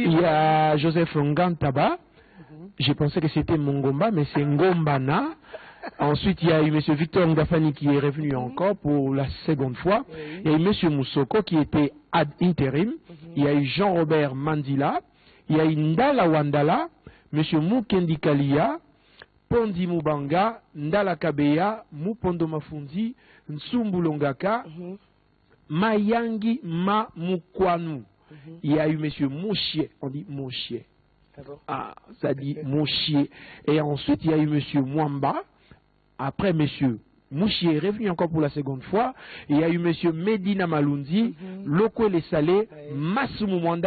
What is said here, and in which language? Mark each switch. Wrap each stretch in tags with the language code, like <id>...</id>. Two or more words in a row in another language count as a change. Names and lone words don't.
<fr>Il y a Joseph Ngantaba. J'ai pensé que c'était Mongomba, mais c'est Ngombana. Ensuite, il y a eu M. Victor Ngafani qui est revenu encore pour la seconde fois. Il y a eu M. Moussoko qui était ad interim. Il y a eu Jean-Robert Mandila. Il y a eu Ndala Wandala, M. Mukendi Kalia, Pondi Mubanga, Ndala Kabeya, Mupondo Mafundi, Nsumbulongaka, Mayangi Ma Mukwanu. Il y a eu M. Mouchier, on dit Mouchier. Ah, ça dit Mouchier. Et ensuite, il y a eu M. Mwamba. Après, M. Mouchier est revenu encore pour la seconde fois. Il y a eu M. Medina Malundi, Loko Les Salé, Masumu Mwanda.</fr>